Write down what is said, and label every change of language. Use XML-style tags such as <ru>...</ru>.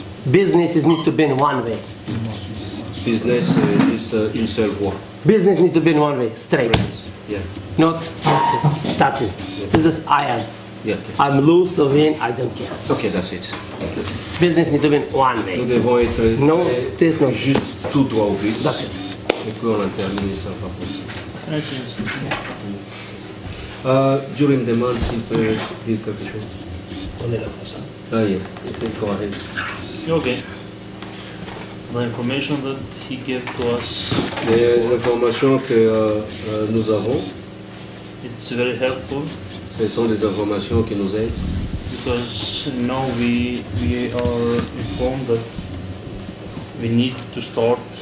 <en>Business is need to be in one way.</en> <fr>Business is une seule voie.</fr> <en>Business need to be in one way, straight. Yeah. Not that's it. This is I am. Yeah. I'm loose to win, I don't care. Okay, that's it. Business need to be in one way.</en> <fr>Nous devons être</fr> <en>no, this no.</en> <fr>juste tout droit au but.</fr> <en>That's it.</en> <fr>Et puis on en termine ça par</fr> <en>during the month,</en> <fr>il peut dire quelque chose. On est là pour ça.</fr> <en>Ah, yeah. Go ahead. Okay. The information that he gave to us,</en> <fr>Les informations que nous avons,</fr> <en>it's very helpful.</en> <fr>Ce sont des informations qui nous aident.</fr> <en>Because now we are informed that we need to start</en>